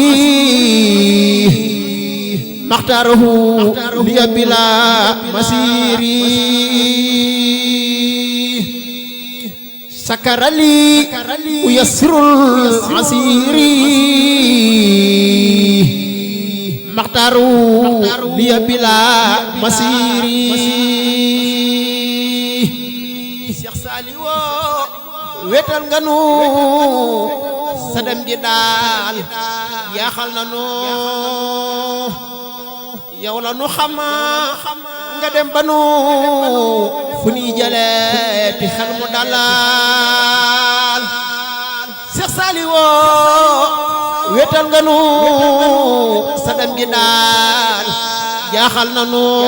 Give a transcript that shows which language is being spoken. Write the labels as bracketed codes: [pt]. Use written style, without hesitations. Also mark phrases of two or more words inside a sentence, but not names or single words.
[ar] مختاره لي بلا مسير سكر لي ميسر العسير مختاره لي بلا مسير [wo] Cheikh Saliou wetal nga nu sadam ji daal yaaxal na nu yow la nu xam nga dem ba nu fu ñuy jëlee ti xel mu dalal Cheikh Saliou wetal nga nu sadam ji daal yaaxal na nu